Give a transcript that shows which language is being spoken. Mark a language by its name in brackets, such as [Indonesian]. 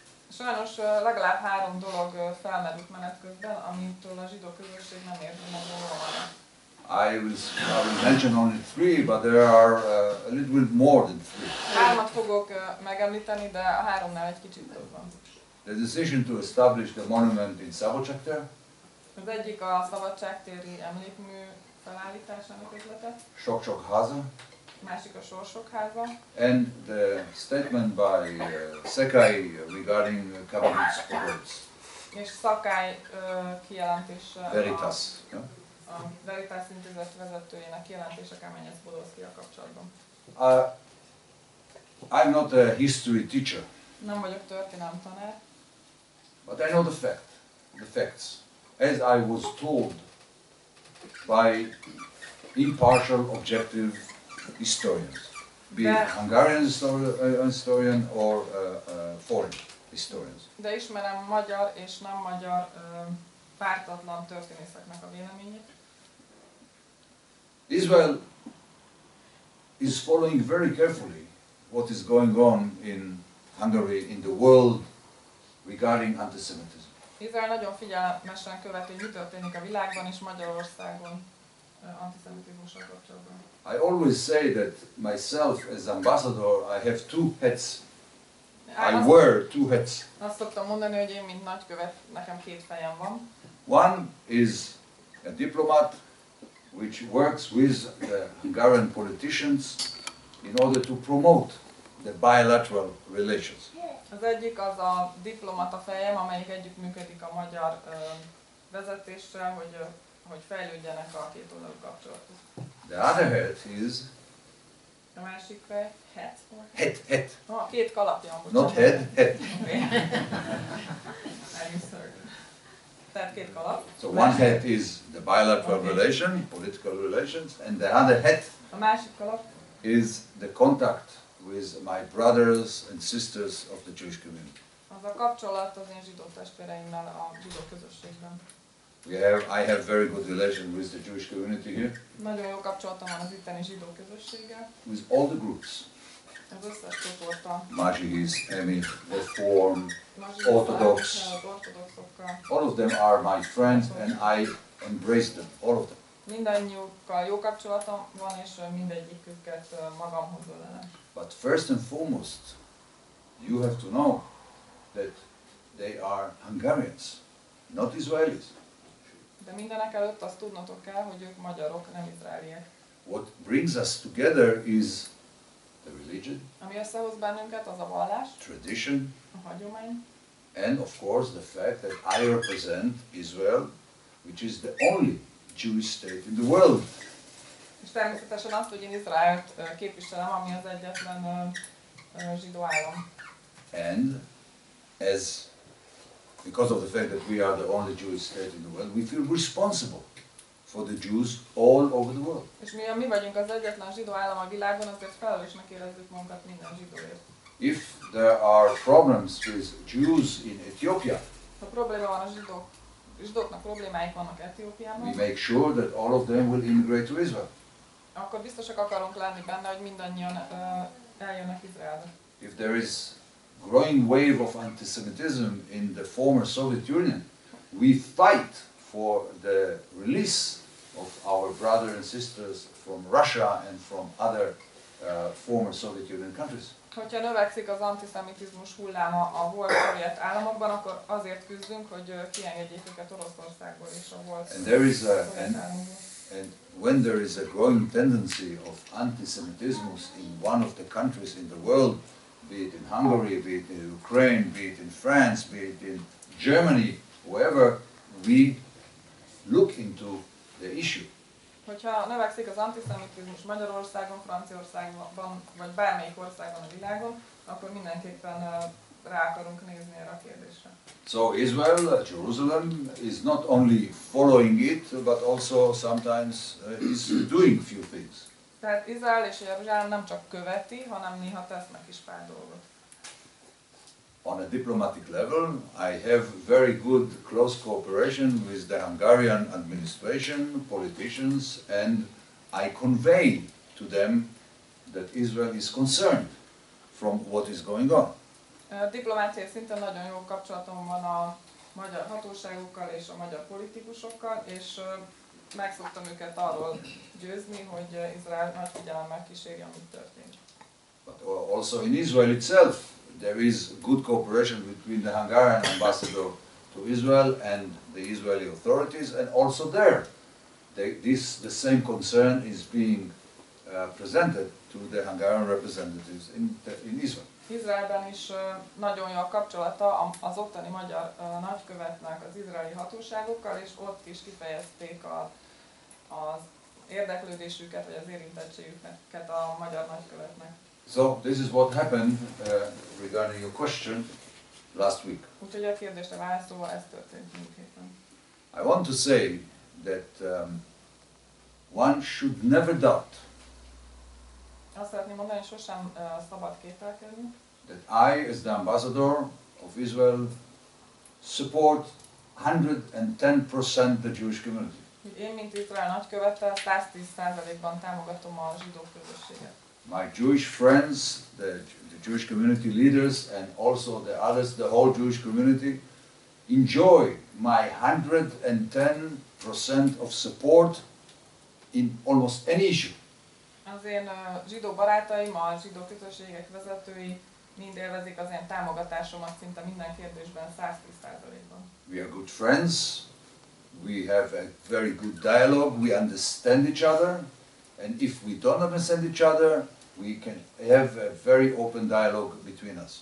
[Hungarian] Sajnos legalább 3 dolog felmerült menet közben, amitől a zsidó közösség nem érzi meg jól. [English] I will mention only 3, but there are a little bit more than 3. [Hungarian] 3-at fogok megemlíteni, de a 3-nál egy kicsit több van. [English] The decision to establish the monument in Szabadságtér. [Hungarian] Az egyik a szabadságtéri emlékmű felállításának ötlete. Sok-sok háza. Másik a Sorsok háza. [English] And the statement by Szekály regarding Kabarits Pogocs. [Hungarian] És Szakály kijelentése Veritas. A Veritas intézet vezetőjének kijelentése Kamenyec Podolszkijjal kapcsolatban. [English] I'm not a history teacher. [Hungarian] Nem vagyok történelem tanár. [English] But I know the facts. As I was told by impartial, objective historians, be it Hungarian historian or foreign historians. [Hungarian] De ismerem magyar és nem magyar pártatlan történészeknek a véleményét. [English] Israel is following very carefully what is going on in Hungary, in the world, regarding antisemitism. [Hungarian] Izrael nagyon figyelmesen követi, hogy mi történik a világban és Magyarországon antiszemitizmussal kapcsolatban. [English] I always say that myself as ambassador, I have 2 hats. I wear 2 hats. [Hungarian] Azt szoktam mondani, hogy én mint nagykövet, nekem 2 fejem van. [English] One is a diplomat which works with the Hungarian politicians in order to promote the bilateral relations. [Hungarian] Az egyik az a diplomata fejem, amelyik együttműködik a magyar vezetéssel, hogy fejlődjenek a kétoldalú kapcsolatok. [English] The other hat is [Hungarian] A másik fej, [English] hat. Hat. [Hungarian] 2 kalapja. [English] Not head, hat. Okay. [Hungarian] Tehát 2 kalap. [English] So one hat is the bilateral relation, political relations, and the other hat [Hungarian] A másik kalap [English] is the contact with my brothers and sisters of the Jewish community. [Hungarian] az a kapcsolat az én zsidó testvéreimmel a zsidó közösségben. [English] I have very good relation with the Jewish community here. [Hungarian] Nagyon jó kapcsolatom van az itteni zsidó közösséggel. [English] With all the groups. [Hungarian] Az összes csoporttal. [English] Mazsis, Emi, Reform, Orthodox. All of them are my friends and I embrace them, all of them. [Hungarian] Mindannyiukkal jó kapcsolatom van, és mindegyiküket magamhoz ölelem. [English] But first and foremost, you have to know that they are Hungarians, not Israelis. [Hungarian] De mindenek előtt azt tudnotok kell, hogy ők magyarok, nem izraeliek. [English] What brings us together is the religion, [Hungarian] Ami összehoz bennünket, az a vallás, [English] tradition, [Hungarian] a hagyomány, [English] and of course the fact that I represent Israel, which is the only Jewish state in the world. [Hungarian] és természetesen azt, hogy én Izraelt képviselem, ami az egyetlen zsidó állam. [English] And because of the fact that we are the only Jewish state in the world, we feel responsible for the Jews all over the world. [Hungarian] És mi vagyunk az egyetlen zsidó állam a világon, azért felelősnek érezzük magunkat minden zsidóért. [English] If there are problems with Jews in Ethiopia, [Hungarian] Ha probléma van a zsidóknak problémáik vannak Etiópiában, [English] we make sure that all of them will immigrate to Israel. [Hungarian] akkor biztosak akarunk lenni benne, hogy mindannyian eljönnek Izraelbe. [English] if there is growing wave of anti-Semitism in the former Soviet Union, we fight for the release of our brothers and sisters from Russia and from other former Soviet Union countries. [Hungarian] Hogyha növekszik az antiszemitizmus hulláma a volt szovjet államokban, akkor azért küzdünk, hogy kiengedjék őket Oroszországból és a volt szovjet államokból. [English] And when there is a growing tendency of anti-Semitism in one of the countries in the world, be it in Hungary, be it in Ukraine, be it in France, be it in Germany, wherever, we look into the issue. [Hungarian] Hogyha növekszik az antiszemitizmus Magyarországon, Franciaországban, vagy bármelyik országban a világon, akkor mindenképpen rá akarunk nézni erre a kérdésre. [English] So Israel, Jerusalem, is not only following it, but also sometimes is doing few things. [Hungarian] Tehát Izrael és Jeruzsálem nem csak követi, hanem néha tesznek is pár dolgot. [English] On a diplomatic level, I have very good close cooperation with the Hungarian administration, politicians, and I convey to them that Israel is concerned from what is going on. [Hungarian] Diplomáciai szinten nagyon jó kapcsolatom van a magyar hatóságokkal és a magyar politikusokkal, és meg szoktam őket arról győzni, hogy Izrael nagy figyelemmel kíséri, amit történik. [English] But also in Israel itself, there is good cooperation between the Hungarian ambassador to Israel and the Israeli authorities, and also there, the same concern is being presented to the Hungarian representatives in Israel. [Hungarian] Izraelben is nagyon jó a kapcsolata az ottani magyar nagykövetnek az izraeli hatóságokkal, és ott is kifejezték az érdeklődésüket, vagy az érintettségüket a magyar nagykövetnek. [English] So this is what happened regarding your question last week. [Hungarian] Úgyhogy a kérdésre válaszolva ez történt múlt héten. [English] I want to say that one should never doubt [Hungarian] Azt szeretném mondani, hogy sosem szabad kételkedni, [English] that I, as the ambassador of Israel, support 110% the Jewish community. [Hungarian] Én, mint Izrael nagykövete, 110%-ban támogatom a zsidó közösséget. [English] My Jewish friends, the Jewish community leaders, and also the others, the whole Jewish community, enjoy my 110% of support in almost any issue. [Hungarian] Az én zsidó barátaim, a zsidó közösségek vezetői mind élvezik az én támogatásomat szinte minden kérdésben 110%-ban. [English] We are good friends, we have a very good dialogue, we understand each other, and if we don't understand each other, we can have a very open dialogue between us.